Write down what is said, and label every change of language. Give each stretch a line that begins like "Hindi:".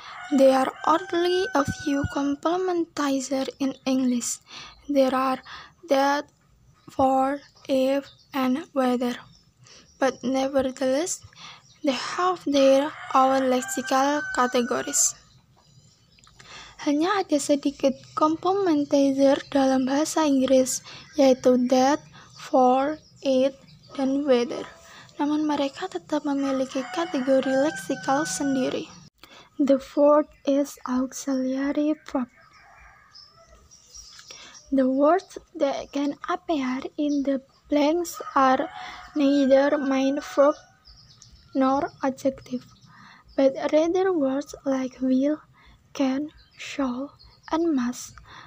English: There are only a few complementizers in English. There are that, for, if, and whether. But nevertheless, they have their own lexical categories.
Indonesian: Hanya ada sedikit complementizer dalam bahasa Inggris, yaitu that, for, it, dan whether. Namun mereka tetap memiliki kategori leksikal sendiri.
English: The fourth is auxiliary verb. The words that can appear in the blanks are neither main verb nor adjective, but rather words like will, can, shall, and must.